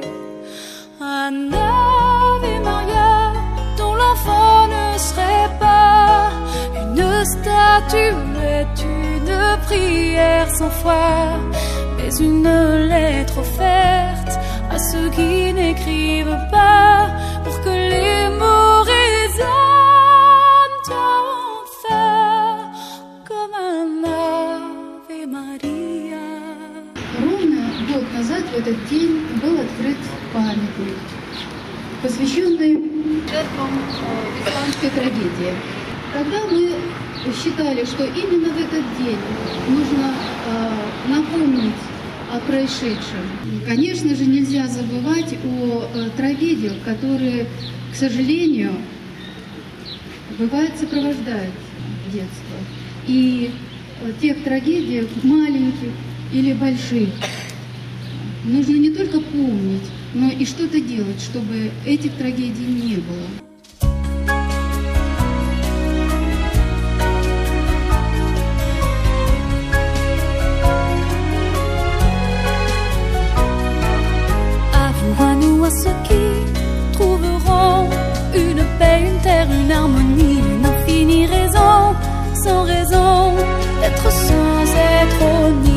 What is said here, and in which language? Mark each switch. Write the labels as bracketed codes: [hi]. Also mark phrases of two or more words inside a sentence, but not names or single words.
[fr] Un Ave Maria dont l'enfant ne serait pas une statuette, une prière sans foi, mais une lettre offerte à ceux qui n'écrivent pas, pour que les mots résonnent en enfer comme un Ave Maria. [ru] Ровно год назад в этот день был открыт памятник, посвященный жертвам испанской трагедии. Тогда мы считали, что именно в этот день нужно напомнить о происшедшем. Конечно же, нельзя забывать о трагедиях, которые, к сожалению, бывает сопровождают детство. И тех трагедиях, маленьких или больших, нужно не только помнить, но и что-то делать, чтобы этих трагедий не было. [fr] À ceux qui trouveront une paix, une terre, une harmonie, une infinie raison, sans raison d'être sans être honni.